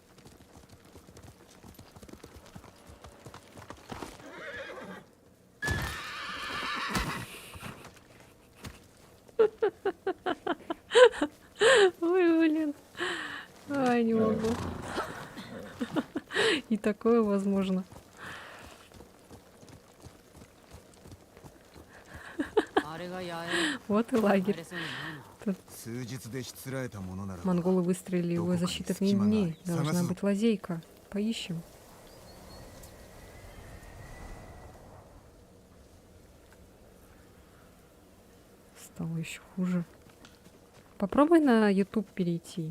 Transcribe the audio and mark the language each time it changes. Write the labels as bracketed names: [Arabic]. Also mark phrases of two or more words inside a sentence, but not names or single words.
[Russian] Ой, блин. Ай, не могу. И такое возможно. [Japanese] あれが野営 [Russian] Вот и лагерь. [Japanese] 入れそうにないな数日でしつらえたものならば [Russian] Монголы выстрелили его за считанные дней. Должна быть лазейка. Поищем. Стало еще хуже. Попробуй на YouTube перейти.